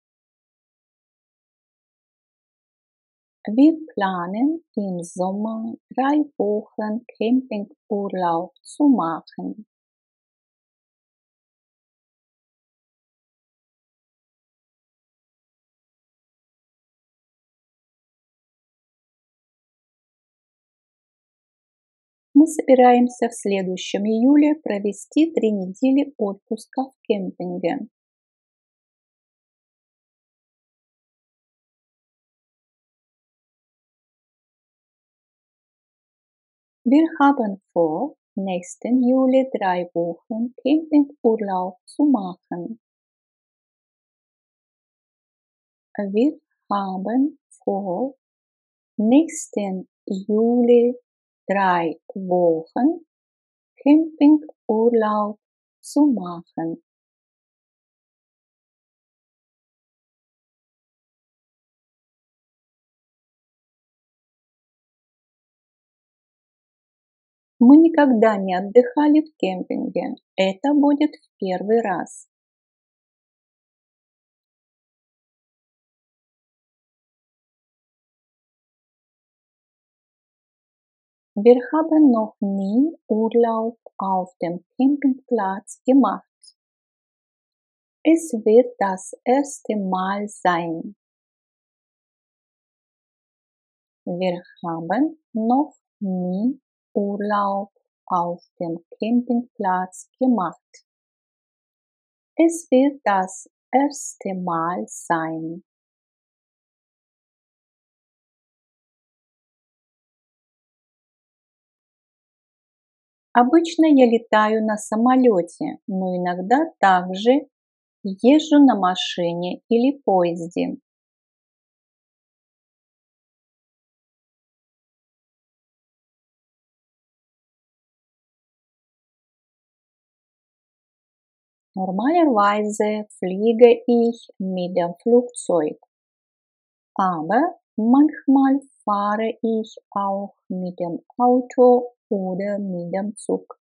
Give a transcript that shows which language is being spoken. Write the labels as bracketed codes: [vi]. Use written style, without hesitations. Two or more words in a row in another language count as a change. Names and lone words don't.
[de] Wir planen im Sommer 3 Wochen Campingurlaub zu machen. [ru] Мы собираемся в следующем июле провести 3 недели отпуска в кемпинге. [de] Wir haben vor, nächsten Juli 3 Wochen Campingurlaub zu machen. Wir haben vor, nächsten Juli 3 Wochen Campingurlaub zu machen. [ru] Мы никогда не отдыхали в кемпинге. Это будет в первый раз. [de] Wir haben noch nie Urlaub auf dem Campingplatz gemacht. Es wird das erste Mal sein. Wir haben noch nie Urlaub auf dem Campingplatz gemacht. Es wird das erste Mal sein. [ru] Обычно я летаю на самолете, но иногда также езжу на машине или поезде. [de] Normalerweise fliege ich mit dem Flugzeug, aber manchmal fahre ich auch mit dem Auto oder mit dem Zug.